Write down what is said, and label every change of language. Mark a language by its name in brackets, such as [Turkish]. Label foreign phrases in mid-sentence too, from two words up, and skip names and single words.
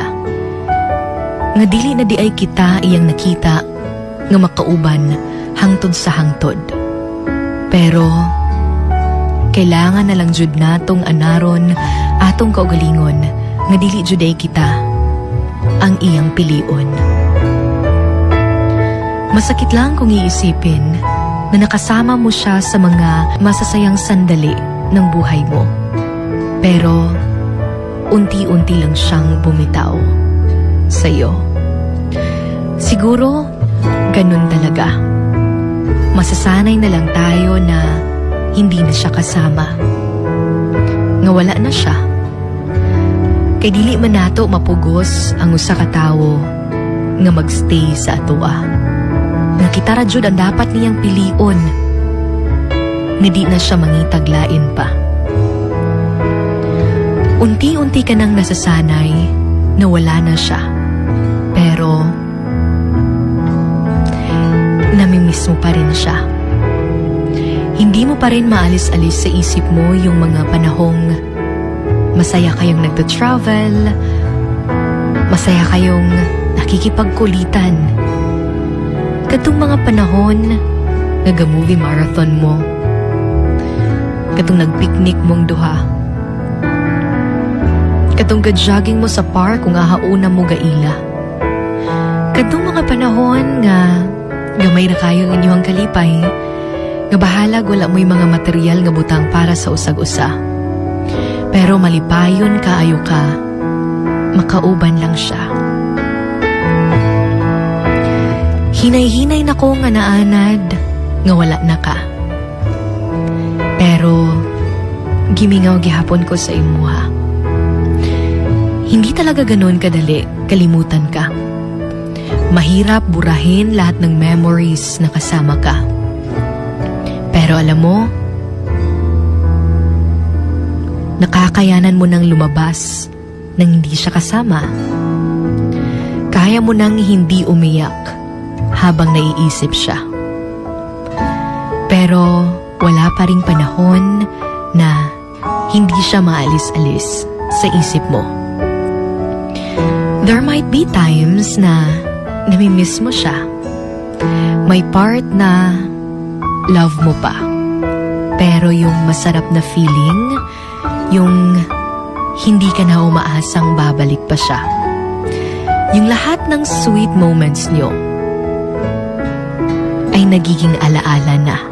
[Cebuano] Nga dili na di ay kita iyang nakita nga makauban hangtod sa hangtod. Pero kailangan na lang jud natong anaron atong kaugalingon nga dili jud ay kita ang iyang pilion. [Filipino] Masakit lang kung iisipin na nakasama mo siya sa mga masasayang sandali ng buhay mo. Pero unti-unti lang siyang bumitaw sa'yo. Siguro, ganun talaga. Masasanay na lang tayo na hindi na siya kasama. [Cebuano] Nga wala na siya. Kay dili man nato mapugos ang usa ka tawo nga magstay sa atoa. Nga kita ra jud ang dapat niyang pilion. Nga di na siya mangitaglain pa. [Filipino] Unti-unti ka nang nasasanay na wala na siya. Pero namimiss mo pa rin siya. Hindi mo pa rin maalis-alis sa isip mo yung mga panahong masaya kayong nagta-travel, masaya kayong nakikipagkulitan. [Cebuano] Katong mga panahon nag- [English] movie marathon [Cebuano] mo, katong nag-picnic mong duha, katong ga-jogging mo sa park kung ahauna mo gaila. Katong mga panahon nga gamay na kayo ang inyong kalipay, nga bahalag wala mo'y mga material nga butang para sa usag-usa. Pero malipayon kaayo ka, makauban lang siya. Hinay-hinay na ko nga naanad, nga wala na ka. Pero gimingaw gihapon ko sa imuha. [Filipino] Hindi talaga ganon kadali, kalimutan ka. Mahirap burahin lahat ng memories na kasama ka. Pero alam mo, nakakayanan mo nang lumabas nang hindi siya kasama. Kaya mo nang hindi umiyak habang naiisip siya. Pero wala pa ring panahon na hindi siya maalis-alis sa isip mo. [English] There might be times [Filipino] na namimiss mo siya. May part na love mo pa. Pero yung masarap na feeling, yung hindi ka na umaasang babalik pa siya. Yung lahat ng sweet moments niyo ay nagiging alaala na.